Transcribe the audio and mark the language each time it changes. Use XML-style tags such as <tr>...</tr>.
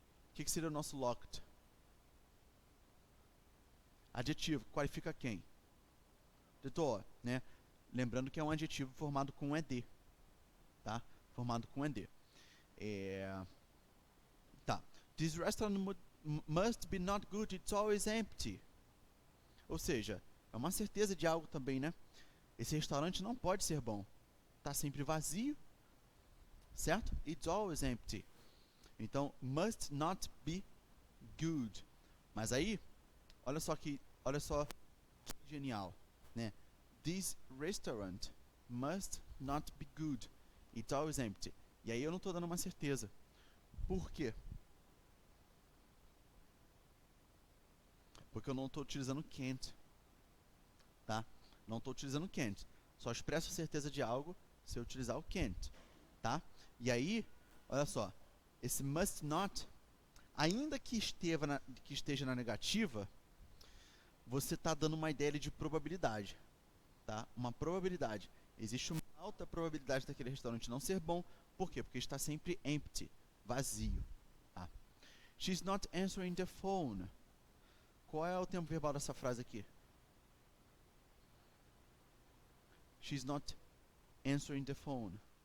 <pt>O que seria o nosso locked? Adjetivo. Qualifica quem? The door, né? Lembrando que é um adjetivo formado com ed. Tá? Formado com ed. Tá.</pt> <en>This restaurant must be not good, it's always empty.</en> <pt>Ou seja, é uma certeza de algo também, né? Esse restaurante não pode ser bom. Tá sempre vazio. Certo?</pt> <en>It's always empty. Então, must not be good.</en> <pt>Mas aí, olha só que genial, né?</pt> <en>This restaurant must not be good. It's always empty.</en> <pt>E aí eu não estou dando uma certeza. Por quê? Porque eu não estou utilizando can't. Tá? Não estou utilizando can't. Só expresso a certeza de algo se eu utilizar o can't. Tá? E aí, olha só. Esse must not, ainda que esteja na negativa, você está dando uma ideia de probabilidade. Tá? Uma probabilidade. Existe uma alta probabilidade daquele restaurante não ser bom. Por quê? Porque está sempre empty, vazio. Tá?</pt> <en>She's not answering the phone.</en> <pt>Qual é o tempo verbal dessa frase aqui?</pt> <en>She's not answering the phone.</en>